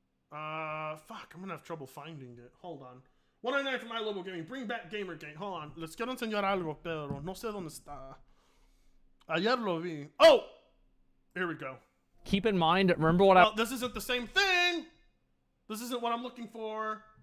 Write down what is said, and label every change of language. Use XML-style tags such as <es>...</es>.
<en>Fuck, I'm gonna have trouble finding it. Hold on. 199 for my local gaming. Bring back Gamergate. Hold on.</en> <es>Les quiero enseñar algo, pero no sé dónde está. Ayer lo vi.</es> <en>Oh! Here we go. Keep in mind, remember what This isn't the same thing! This isn't what I'm looking for.</en>